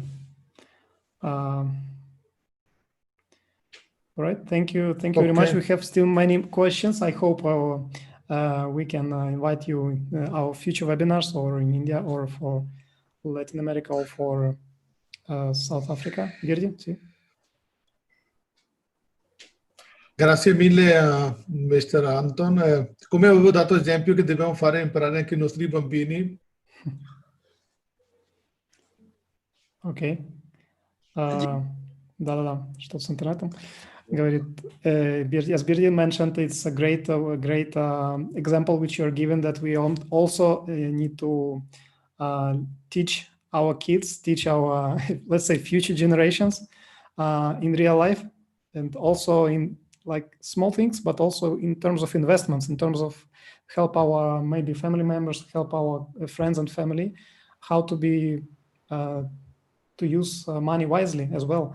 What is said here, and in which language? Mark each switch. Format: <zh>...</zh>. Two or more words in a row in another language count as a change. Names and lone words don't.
<en>All right, thank you very much. We have still many questions. I hope we can invite you in our future webinars, or in India, or for Latin America, or for South Africa.</en> <it>Virdi, sì. Grazie mille a Mr. Anton. Come avevo dato esempio che dobbiamo fare imparare anche i nostri bambini.</it> <ru>Окей. Да-да-да, что с интернетом. Говорит,</ru> <en>as Birdi mentioned, it's a great example which you're given, that we also need to teach our kids, teach our, let's say, future generations in real life, and also in like small things, but also in terms of investments, in terms of help our maybe family members, help our friends and family, how to be to use money wisely as well.</en>